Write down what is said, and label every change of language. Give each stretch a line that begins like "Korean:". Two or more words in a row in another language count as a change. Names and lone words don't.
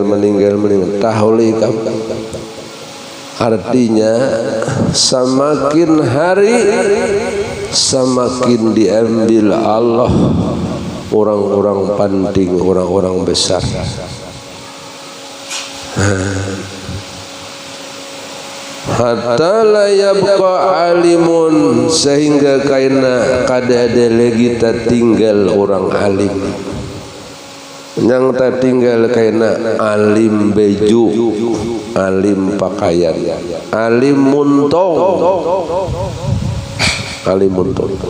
Banjar: Tahuli kamu.
Indonesian: Artinya semakin hari semakin diambil Allah orang-orang penting, orang-orang besar.
Arabic: حتى لا يبقى عالم,
Banjar: sehingga kaina kada ada lagi tinggal orang alim. Yang tinggal kaina alim baju, alim pakaian, alim muntong, alim muntong.